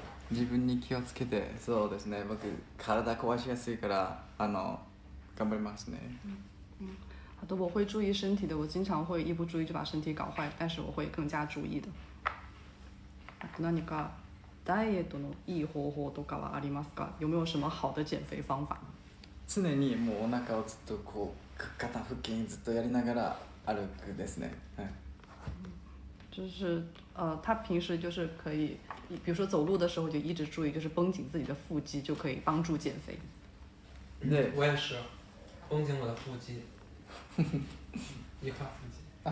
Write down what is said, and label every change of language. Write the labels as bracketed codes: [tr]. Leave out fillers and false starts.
[ja] 自分に気をつけて、そうですね。僕体壊しやすいから頑張りますね。 [zh] 好的，我会注意身体的。我经常会一不注意就把身体搞坏，但是我会更加注意的。 [ja] 何かダイエットのいい方法とかはありますか？ [zh] 有没有什么好的减肥方法？ [ja] 常にもうお腹をずっとこう肩腹筋ずっとやりながら歩くですね。 [zh] 就是他平时就是可以，比如说走路的时候就一直注意，就是绷紧自己的腹肌，就可以帮助减肥。对，我也是，绷紧我的腹肌，一块腹肌。